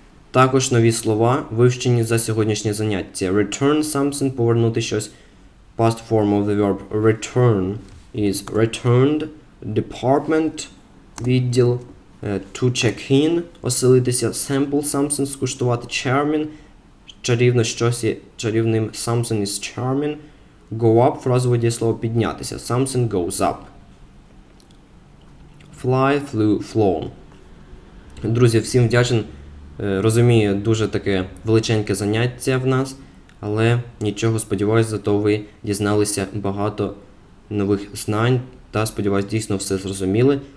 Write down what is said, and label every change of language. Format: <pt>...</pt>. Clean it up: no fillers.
<uk>Також нові слова, вивчені за сьогоднішнє заняття.</uk> <en>Return something –</en> <uk>повернути щось.</uk> <en>Past form of the verb return is returned. Department –</en> <uk>відділ.</uk> <en>To check in –</en> <uk>оселитися.</uk> <en>Sample something –</en> <uk>скуштувати. Charming – чарівно щось є чарівним.</uk> <en>Something is charming. Go up</en> <uk>– фразове дієслово піднятися.</uk> <en>Something goes up. Fly, flew, flown.</en> <uk>Друзі, всім вдячен. Розумію, дуже таке величеньке заняття в нас, але нічого, сподіваюся, зато ви дізналися багато нових знань та, сподіваюся, дійсно все зрозуміли.</uk>